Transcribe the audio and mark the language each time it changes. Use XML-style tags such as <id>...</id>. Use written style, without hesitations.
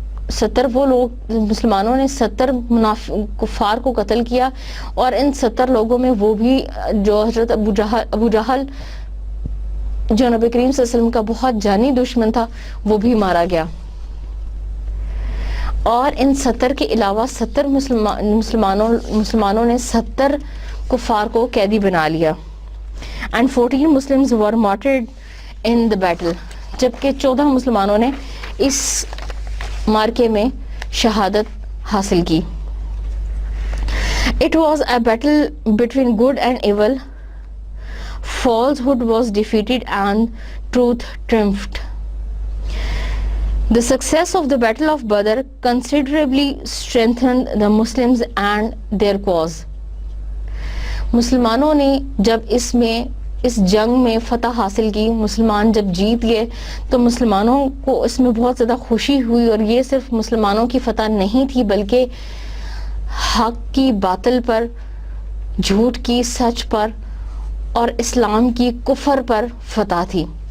<ur>70 وہ لوگ، مسلمانوں نے 70 کفار کو قتل کیا، اور ان 70 لوگوں میں وہ بھی جو حضرت ابو جہل جو نبی کریم صلی اللہ علیہ وسلم کا بہت جانی دشمن تھا، وہ بھی مارا گیا. اور ان 70 کے علاوہ 70 مسلمانوں نے 70 کفار کو قیدی بنا لیا.</ur> <en>and 14 Muslims were martyred in the battle.</en> <ur>جبکہ 14 مسلمانوں نے اس مارکے میں شہادت حاصل کی.</ur> <en>It was a battle between good and evil. Falsehood was defeated and truth triumphed. The success of the Battle of Badr considerably strengthened the Muslims and their cause.</en> <ur>مسلمانوں نے جب اس جنگ میں فتح حاصل کی، مسلمان جب جیت گئے، تو مسلمانوں کو اس میں بہت زیادہ خوشی ہوئی. اور یہ صرف مسلمانوں کی فتح نہیں تھی، بلکہ حق کی باطل پر، جھوٹ کی سچ پر، اور اسلام کی کفر پر فتح تھی.</ur>